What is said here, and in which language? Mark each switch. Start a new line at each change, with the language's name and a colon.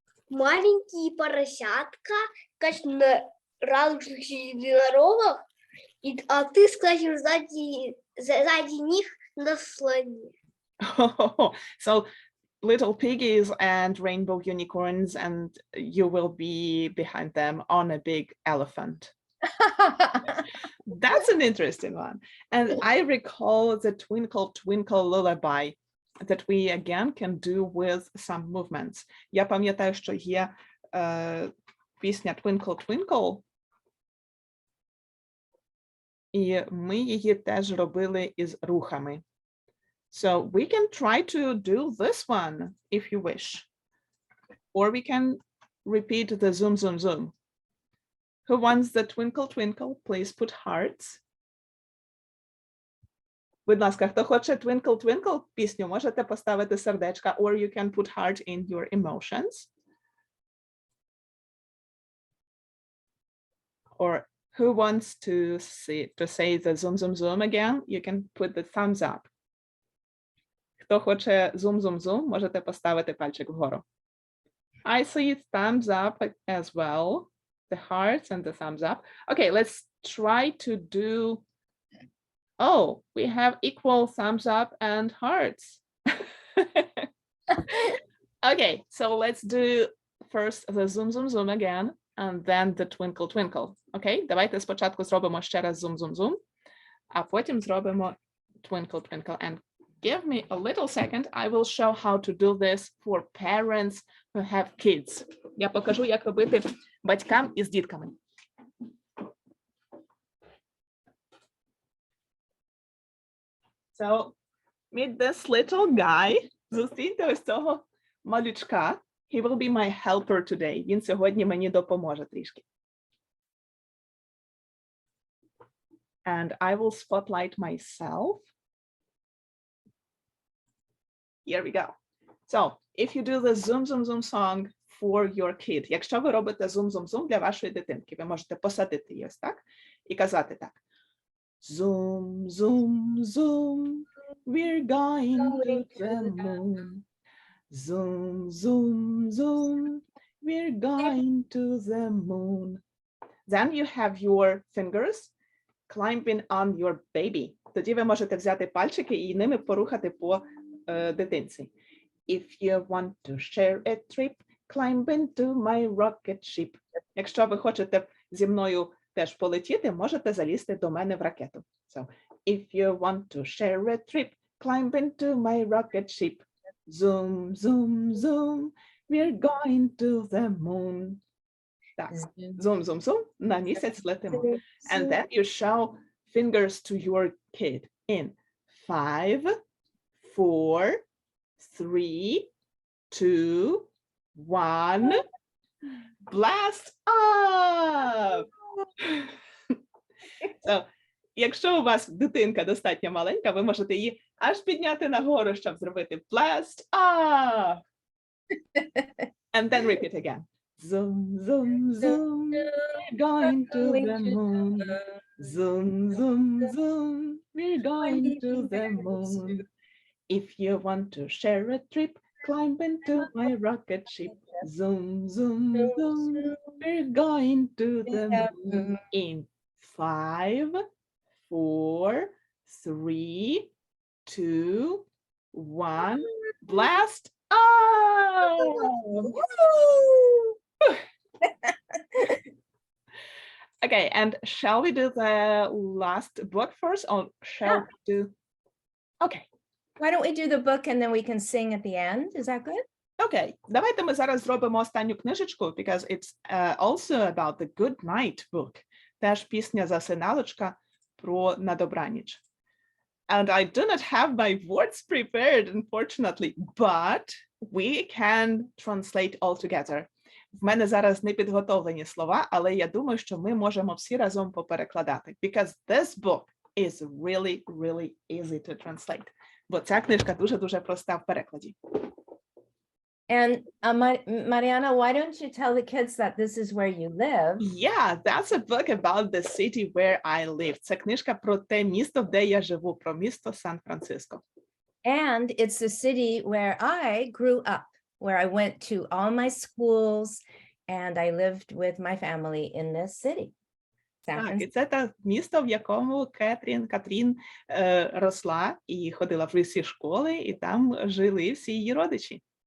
Russian: Маленькие поросятка, как на радужных единорогах, А ты скачешь сзади них на слоне.
English: So little piggies and rainbow unicorns, and you will be behind them on a big elephant. That's an interesting one. And I recall the Twinkle Twinkle Lullaby that we again can do with some movements.
Ukrainian: Я пам'ятаю, що є пісня Twinkle Twinkle, і ми її теж робили із рухами.
English: So we can try to do this one if you wish. Or we can repeat the zoom, zoom, zoom. Who wants the twinkle, twinkle? Please put hearts.
Ukrainian: Будь ласка, хто хоче Twinkle, Twinkle пісню, можете поставити сердечка,
English: or you can put heart in your emotions. Or who wants to say the zoom, zoom, zoom again? You can put the thumbs up.
Ukrainian: Хто хоче zoom, zoom, zoom, можете поставити пальчик вгору.
English: I see thumbs up as well. The hearts and the thumbs up. Okay, let's try to do. Oh, we have equal thumbs up and hearts. Okay, so let's do first the zoom, zoom, zoom again, and then the twinkle, twinkle.
Ukrainian: Okay, давайте спочатку зробимо ще раз zoom, zoom, zoom, а потім зробимо twinkle, twinkle.
English: And give me a little second. I will show how to do this for parents who have kids.
Ukrainian: Я покажу, як робити батькам із дітками.
English: So, meet this little guy.
Ukrainian: Зустріньте ось цього малючка.
English: He will be my helper today.
Ukrainian: Він сьогодні мені допоможе трішки.
English: And I will spotlight myself. Here we go. So, if you do the zoom, zoom, zoom song for your kid,
Ukrainian: якщо ви робите zoom, zoom, zoom для вашої дитинки, ви можете посадити її ось так і казати так.
English: Zoom, zoom, zoom, we're going to the moon. Zoom, zoom, zoom, we're going to the moon. Then you have your fingers climbing on your baby.
Ukrainian: Тоді ви можете взяти пальчики і ними порухати по дитинці.
English: If you want to share a trip, climb into my rocket ship.
Ukrainian: Якщо ви хочете зі мною теж полетіти, можете залізти до мене в ракету.
English: So, if you want to share a trip, climb into my rocket ship. Zoom, zoom, zoom, we're going to the moon.
Ukrainian: Так, zoom, zoom, zoom, на місяць летимо.
English: And then you show fingers to your kid in 5, 4, 3, 2, 1. Blast up!
Ukrainian: So, якщо у вас дитинка достатньо маленька, ви можете її аж підняти нагору, щоб зробити blast up!
English: And then repeat again. Zoom, zoom, zoom, we're going to the moon. Zoom, zoom, zoom, we're going to the moon. If you want to share a trip, climb into my rocket ship. Zoom, zoom, zoom, we're going to the moon. In 5, 4, 3, 2, 1, blast up! Okay, and shall we do the last book first, or shall we do? Okay. Why don't we do the book and then we can sing at the end? Is that good? Okay,
Ukrainian: давайте ми зараз зробимо останню книжечку,
English: because it's also about the Good Night book.
Ukrainian: Теж пісня засиналочка про на добраніч.
English: And I do not have my words prepared, unfortunately, but we can translate all together.
Ukrainian: В мене зараз не підготовлені слова, але я думаю, що ми можемо всі разом поперекладати.
English: Because this book is really, really easy to translate.
Ukrainian: Бо ця книжка дуже-дуже проста в перекладі.
English: And Marianna, why don't you tell the kids that this is where you live? Yeah, that's a book about the city where I live.
Ukrainian: Це книжка про те місто, де я живу, про місто Сан-Франциско.
English: And it's the city where I grew up, where I went to all my schools and I lived with my family in this city. San
Ukrainian: Так, і
English: Francisco.
Ukrainian: це те місто, в якому Катрін росла і ходила в всі школи, і там жили всі її родичі.